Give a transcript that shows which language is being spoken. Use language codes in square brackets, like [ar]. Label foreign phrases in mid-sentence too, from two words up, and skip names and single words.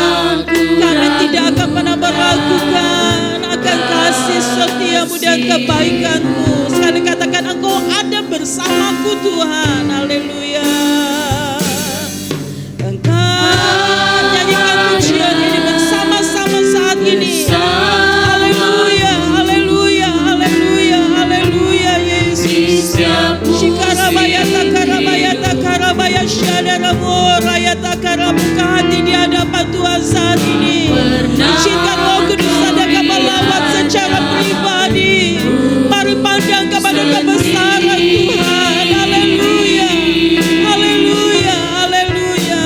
[id] Kami tidak akan pernah meragukan akan kasih setiamu dan kebaikanmu. Sekali katakan, Engkau ada bersamaku Tuhan, haleluya. Engkau nyanyikan pujian ini bersama-sama saat ini. Haleluya, haleluya, haleluya, haleluya Yesus. Shikarabaya takarabaya takarabaya syadaramu raya takarabuka hati di hadapan Tuhan saat ini. Izinkan Roh Kudus ada melawat secara pribadi. Mari pandang kepada kebesaran Tuhan. Haleluya. Haleluya. Haleluya.